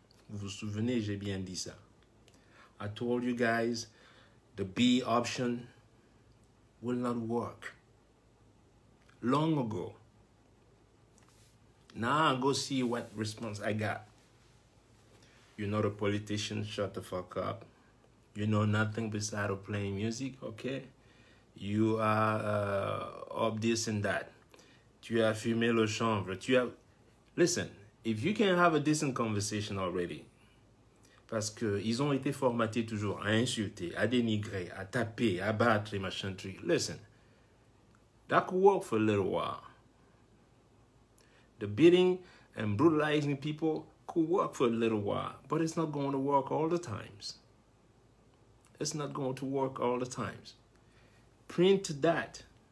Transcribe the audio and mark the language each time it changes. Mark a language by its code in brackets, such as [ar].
[fr] Vous vous souvenez, j'ai bien dit ça. [en] I told you guys, the B option will not work. Long ago. Now I go see what response I got. You're not a politician, shut the fuck up. You know nothing beside of playing music, okay? You are of this and that. [fr] Tu as fumé le chanvre. [en] Listen, if you can have a decent conversation already, [fr] parce qu'ils ont été formatés toujours à insulter, à dénigrer, à taper, à battre, et machin truc. [en] Listen, that could work for a little while. The beating and brutalizing people could work for a little while, but it's not going to work all the times. It's not going to work all the times. Print that.